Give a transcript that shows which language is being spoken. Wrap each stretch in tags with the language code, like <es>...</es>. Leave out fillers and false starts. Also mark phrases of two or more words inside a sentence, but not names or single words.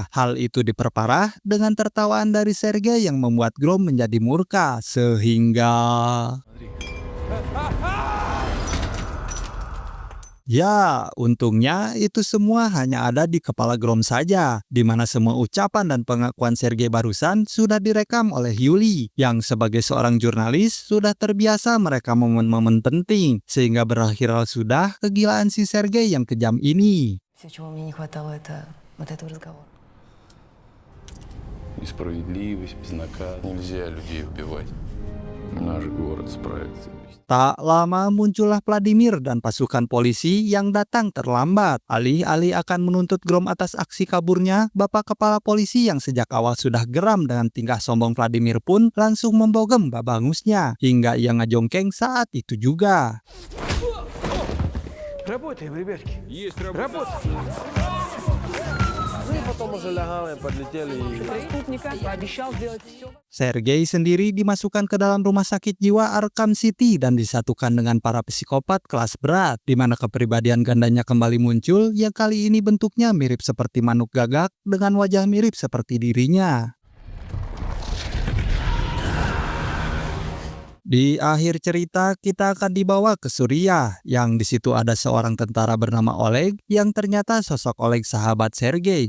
<id>Hal itu diperparah dengan tertawaan dari Sergei yang membuat Grom menjadi murka, sehingga ya, untungnya itu semua hanya ada di kepala Grom saja, di mana semua ucapan dan pengakuan Sergei barusan sudah direkam oleh Yuli, yang sebagai seorang jurnalis sudah terbiasa merekam momen-momen penting, sehingga berakhirlah sudah kegilaan si Sergei yang kejam ini.</id> <ru>Несправедливость, безнаказанность. Нельзя людей убивать. Наш город справится.</ru> <id>Tak lama muncullah Vladimir dan pasukan polisi yang datang terlambat. Alih-alih akan menuntut Grom atas aksi kaburnya, Bapak Kepala Polisi yang sejak awal sudah geram dengan tingkah sombong Vladimir pun langsung membogem babangusnya, hingga ia ngejongkeng saat itu juga.</id> <ru>Работаем, ребятки. Есть работа. Преступника пообещал сделать все.</ru> <id>Sergei sendiri dimasukkan ke dalam rumah sakit jiwa Arkham City dan disatukan dengan para psikopat kelas berat, di mana kepribadian gandanya kembali muncul yang kali ini bentuknya mirip seperti manuk gagak dengan wajah mirip seperti dirinya. Di akhir cerita, kita akan dibawa ke Suriah, yang di situ ada seorang tentara bernama Oleg, yang ternyata sosok Oleg sahabat Sergei.</id>